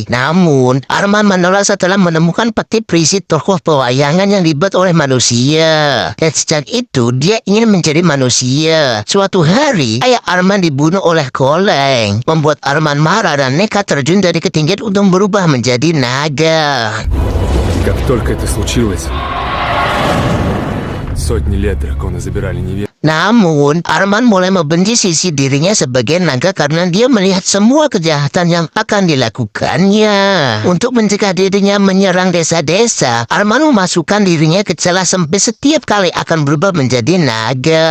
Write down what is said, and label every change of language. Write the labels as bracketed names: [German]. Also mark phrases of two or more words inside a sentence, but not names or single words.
[Indonesian] Namun, Arman menolak setelah menemukan peti berisi tokoh pewayangan yang dibuat oleh manusia. Dan sejak itu, dia ingin menjadi manusia. Suatu hari, ayah Arman dibunuh oleh Koleng, membuat Arman marah dan nekat terjun dari ketinggian untuk berubah menjadi naga. [Russian] Как только это случилось, сотни лет драконы забирали невесту. [Indonesian] Namun, Arman mulai membenci sisi dirinya sebagai naga karena dia melihat semua kejahatan yang akan dilakukannya. Untuk mencegah dirinya menyerang desa-desa, Arman memasukkan dirinya ke celah sempit setiap kali akan berubah menjadi naga.